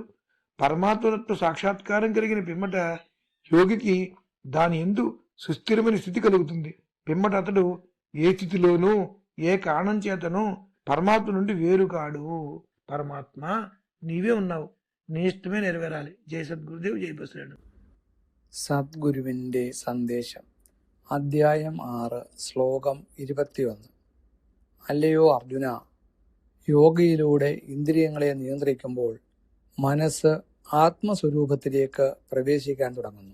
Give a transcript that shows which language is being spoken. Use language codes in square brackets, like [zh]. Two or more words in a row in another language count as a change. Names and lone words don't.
[te] పరమాత్మతత్వ సాక్షాత్కారం కలిగిన పిమ్మట యోగికి దాని యందు సుస్థిరమైన స్థితి కలుగుతుంది. పిమ్మట అతడు ఏ స్థితిలోనూ ఏ కారణం చేతనూ పరమాత్మ నుండి వేరు కాడు. పరమాత్మ నీవే ఉన్నావు, నీ ఇష్టమే నెరవేరాలి. జై సద్గురుదేవ్, జై బసరేడు. [ml] സദ്ഗുരുവിൻ്റെ സന്ദേശം അധ്യായം 6 ശ്ലോകം 21. അല്ലയോ അർജുന, യോഗയിലൂടെ ഇന്ദ്രിയങ്ങളെ നിയന്ത്രിക്കുമ്പോൾ മനസ്സ് ആത്മസ്വരൂപത്തിലേക്ക് പ്രവേശിക്കാൻ തുടങ്ങുന്നു.